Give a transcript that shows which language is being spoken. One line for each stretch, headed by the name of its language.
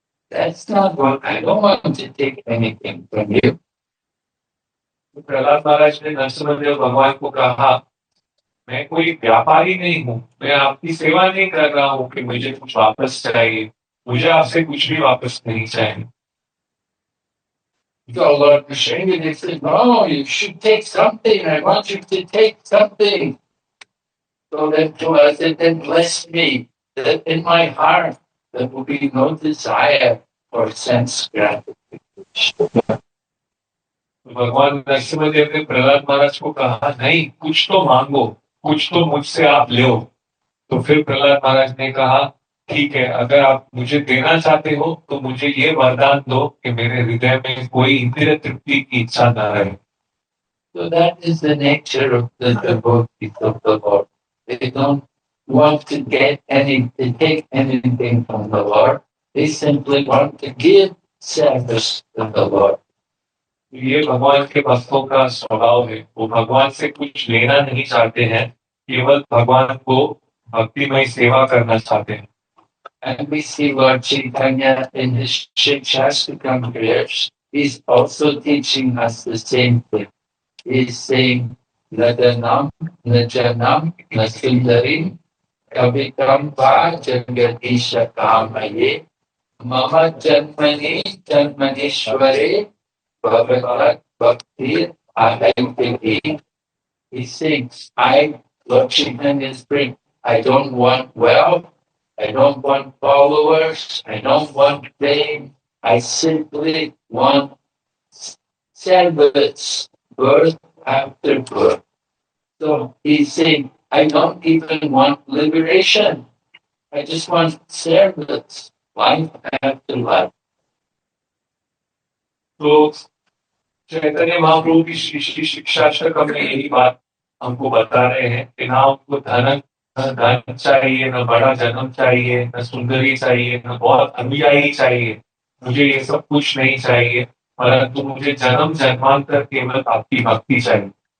English: That's not what I don't want to take anything from you.
Hindi: Prahlad महाराज ने नरसिम्हा भगवान को कहा, मैं कोई व्यापारी नहीं हूँ, मैं आपकी सेवा नहीं कर रहा हूँ कि मुझे कुछ वापस चाहिए, मुझे आपसे कुछ भी वापस नहीं चाहिए।
English: So Lord Nrsingadev said, no, you should take something. I want you to take something. So then Prahlad said, then bless me, that in my heart there will be no desire for sense gratification.
Hindi: भगवान नरसिम्हा ने प्रहलाद महाराज को कहा, नहीं, कुछ तो मांगो, कुछ तो मुझसे आप लो। तो फिर प्रहलाद महाराज ने कहा, ठीक है, अगर आप मुझे देना चाहते हो तो मुझे ये वरदान दो कि मेरे हृदय में कोई इंद्रिय तृप्ति की इच्छा न रहे।
English: So that is the nature of the devotees of the Lord. They don't want to take anything from the Lord. They simply want to give service to the Lord.
Hindi: ये भगवान के भक्तों का स्वभाव है, वो भगवान से कुछ लेना नहीं चाहते हैं, केवल भगवान को भक्तिमय सेवा करना चाहते हैं।
English: And we see Lord Chaitanya in his Shikshastakam prayers. He's also teaching us the same thing. He's saying,
Sanskrit: Nadanam, Najanam, Nasundarim, Kavikam Va Jagadisha Kamaye, Mama Janmani Janmanishware, Bhagavat Bhakti Ahayutiki.
English: He sings, Lord Chaitanya is praying, I don't want wealth, I don't want followers, I don't want fame, I simply want service, birth after birth. So he's saying, I don't even want liberation. I just want service, life after life.
Hindi: तो चैतन्य महाप्रभु की श्री शिक्षाष्टकम में यही बात हमको बता रहे हैं कि ना हमको धन चाहिए, न बड़ा जन्म चाहिए, न सुंदरी चाहिए, न बहुत अनुयायी चाहिए, मुझे ये सब कुछ नहीं चाहिए, परंतु मुझे जन्म जन्मांतर केवल आपकी भक्ति चाहिए।